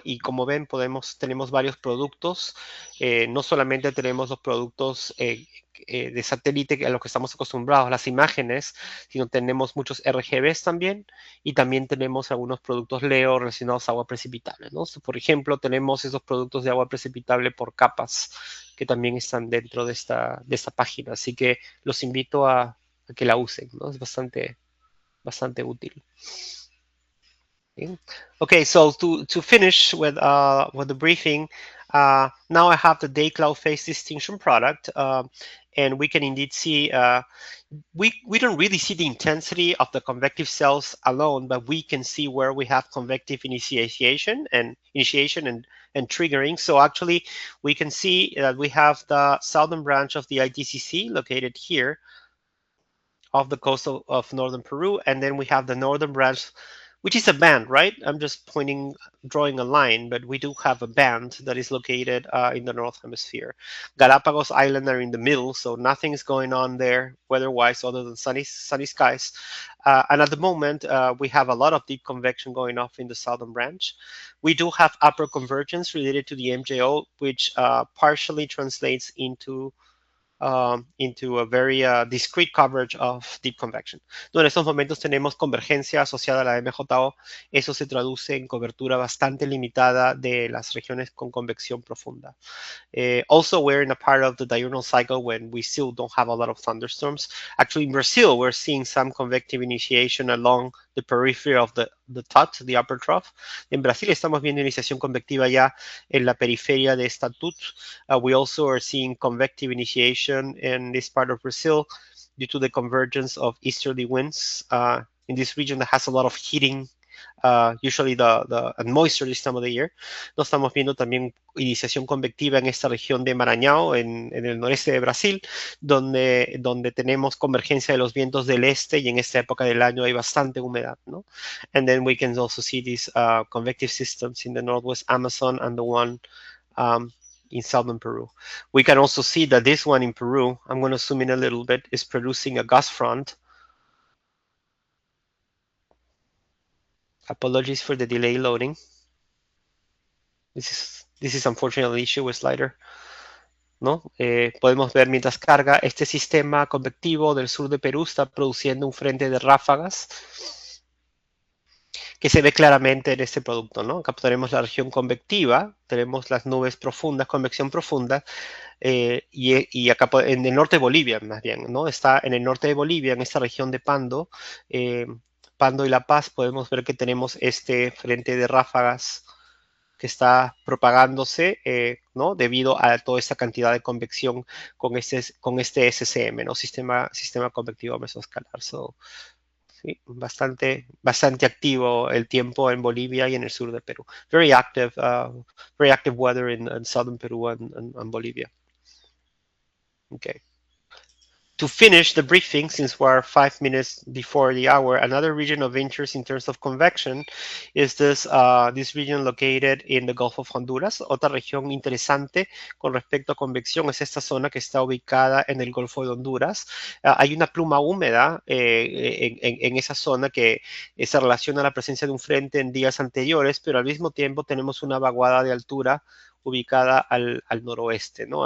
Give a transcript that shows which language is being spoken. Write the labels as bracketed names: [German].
[Spanish] Y como ven, tenemos varios productos. No solamente tenemos los productos de satélite a los que estamos acostumbrados, las imágenes, sino tenemos muchos RGBs también, y también tenemos algunos productos LEO relacionados a agua precipitable, ¿no? Por ejemplo, tenemos esos productos de agua precipitable por capas que también están dentro de esta página. Así que los invito a que la usen, ¿no? Es bastante útil. [English] Okay, so to finish with the briefing, now I have the day cloud phase distinction product, and we can indeed see we don't really see the intensity of the convective cells alone, but we can see where we have convective initiation and triggering. So actually, we can see that we have the southern branch of the ITCC located here off the coast of northern Peru, and then we have the northern branch, which is a band, right? I'm just drawing a line, but we do have a band that is located in the North Hemisphere. Galapagos Island are in the middle, so nothing is going on there weather-wise other than sunny skies. And at the moment, we have a lot of deep convection going off in the southern branch. We do have upper convergence related to the MJO, which partially translates into a very discrete coverage of deep convection. [Spanish] En estos momentos tenemos convergencia asociada a la MJO. Eso se traduce en cobertura bastante limitada de las regiones con convección profunda. [English] Also, we're in a part of the diurnal cycle when we still don't have a lot of thunderstorms. Actually, in Brazil, we're seeing some convective initiation along the periphery of the TUT, the upper trough. [Spanish] En Brasil estamos viendo iniciación convectiva ya en la periferia de esta TUT. [English] We also are seeing convective initiation in this part of Brazil due to the convergence of easterly winds in this region that has a lot of heating, usually and moisture this time of the year. [Spanish] Nos estamos viendo también iniciación convectiva en esta región de Maranhão, en el noreste de Brasil, donde tenemos convergencia de los vientos del este, y en esta época del año hay bastante humedad, ¿no? [English] And then we can also see these convective systems in the northwest Amazon and the one in southern Peru. We can also see that this one in Peru, I'm going to zoom in a little bit, is producing a gust front. Apologies for the delay loading. This is unfortunately an issue with slider, [Spanish] ¿no? Podemos ver mientras carga, este sistema convectivo del sur de Perú está produciendo un frente de ráfagas que se ve claramente en este producto, ¿no? Acá tenemos la región convectiva, tenemos las nubes profundas, convección profunda, y acá en el norte de Bolivia, más bien, ¿no? Está en el norte de Bolivia, en esta región de Pando, Pando y La Paz, podemos ver que tenemos este frente de ráfagas que está propagándose, ¿no? Debido a toda esta cantidad de convección con este SCM, ¿no? Sistema convectivo mesoscalar. So, sí, bastante activo el tiempo en Bolivia y en el sur de Perú. [English] Very active weather in southern Peru and Bolivia. Okay. To finish the briefing, since we're 5 minutes before the hour, another region of interest in terms of convection is this region located in the Gulf of Honduras. [Spanish] Otra región interesante con respecto a convección es esta zona que está ubicada en el Golfo de Honduras. Hay una pluma húmeda en esa zona que se relaciona a la presencia de un frente en días anteriores, pero al mismo tiempo tenemos una vaguada de altura ubicada al noroeste, ¿no?